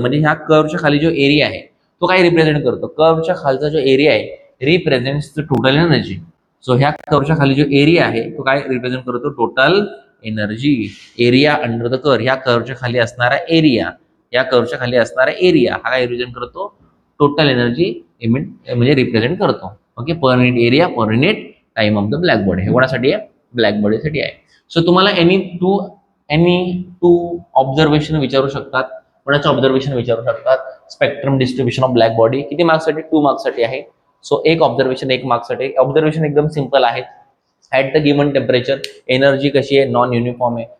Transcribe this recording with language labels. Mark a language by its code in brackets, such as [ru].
[mr] म्हणजे ह्या कर्वच्या खाली जो एरिया आहे तो काय रिप्रेझेंट करतो, कर्वच्या खालचा जो एरिया आहे [en] Represents the total energy. [mr] So ह्या कर्वच्या खाली जो एरिया आहे तो काय रिप्रेझेंट करतो, total energy. [en] area under the curve, [mr] ह्या कर्वच्या खाली असणारा एरिया, या कर्वच्या खाली असणारा एरिया हा काय रिप्रेझेंट करतो, टोटल एनर्जी म्हणजे रिप्रेझेंट करतो. [en] Okay, per unit area, per unit time of the black body. [mr] हे कोणासाठी आहे, ब्लॅक बॉडीसाठी आहे. सो तुम्हाला एनी टू ऑब्झर्वेशन विचारू शकतात. कोणाचं ऑब्झर्वेशन विचारू शकतात, spectrum distribution of black body. किती मार्क्ससाठी, 2 मार्क्ससाठी आहे. सो एक ऑब्झर्वेशन एक मार्क्ससाठी. ऑब्झर्वेशन एकदम सिंपल आहे. [en] at the given temperature [mr] energy कशी आहे, नॉन युनिफॉर्म आहे.